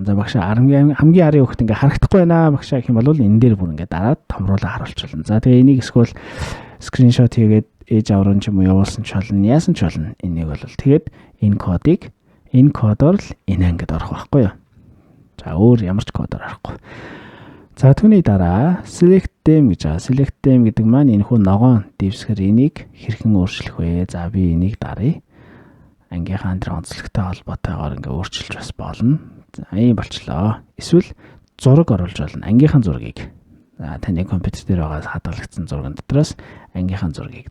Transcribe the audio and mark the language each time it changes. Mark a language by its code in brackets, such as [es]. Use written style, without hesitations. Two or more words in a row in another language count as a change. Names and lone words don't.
[mn] За багшаа хамгийн арын хөвгт ингээ харагдахгүй байна багшаа гэх юм бол энэ дээр бүр ингээ дараад томруулаад харуулчихлаа. За тэгээ энийг эсвэл скриншот хийгээд ээж аврын ч юм уу явуулсан ч болно. Яасан ч болно. Энийг бол тэгээд энэ кодоор л энэ ангид орох байхгүй юу. За өөр ямар ч кодоор орохгүй. За түүний дараа [en] select them [mn] гэж байгаа. [en] Select them [mn] гэдэг маань энэ хүн ногоон дэвсгэр энийг хэрхэн өөрчлөх вэ? За би энийг даръя. Ангийнхаа дээр онцлогтой холбоотойгоор ингээ өөрчилж бас болно. За ийм болчлоо. Эсвэл зураг оруулж болно. Ангийнхаа зургийг. За таны компьютер дээр байгаа хадгалагдсан зурган дотроос ангийнхаа зургийг.